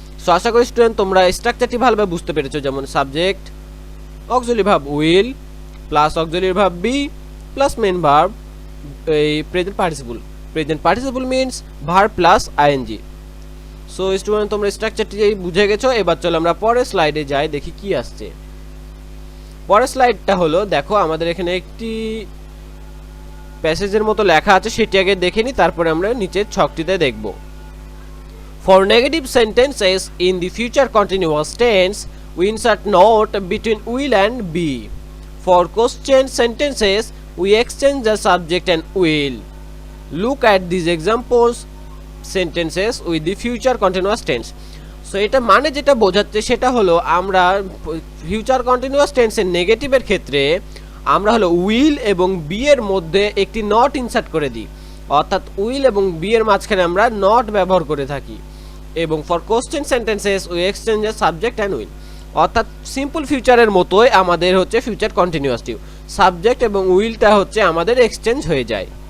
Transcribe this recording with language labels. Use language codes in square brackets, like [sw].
[bn] So আশা করি student তোমরা স্ট্রাকচারটি ভালোভাবে বুঝতে পেরেছো। যেমন subject auxiliary verb will plus auxiliary verb be plus main verb এই present participle means verb plus ING. So student তোমরা স্ট্রাকচারটি বুঝে গেছো। এবার চলো আমরা পরের স্লাইডে যাই, দেখি কি আসছে। পরের স্লাইডটা হলো, দেখো আমাদের এখানে একটি প্যাসেজের মতো লেখা আছে, সেটি আগে দেখে নিই, তারপরে আমরা নিচের ছকটিতে দেখব। [en] For negative sentences in the future continuous tense, we insert note between will and be. For question sentences, we exchange the subject and will. Look at these examples sentences with the future continuous tense. [bn] So এটা মানে যেটা বোঝাচ্ছে সেটা হলো আমরা future continuous টেন্সের নেগেটিভের ক্ষেত্রে আমরা হলো উইল এবং বি এর মধ্যে একটি নট ইনসার্ট করে দিই, অর্থাৎ উইল এবং বি এর মাঝখানে আমরা নট ব্যবহার করে থাকি। এবং [en] for question sentences we exchange the subject and will, [bn] অর্থাৎ সিম্পল ফিউচারের মতোই আমাদের ফিউচার কন্টিনিউয়াসটিও সাবজেক্ট এবং উইলটা আমাদের এক্সচেঞ্জ হয়ে যায়।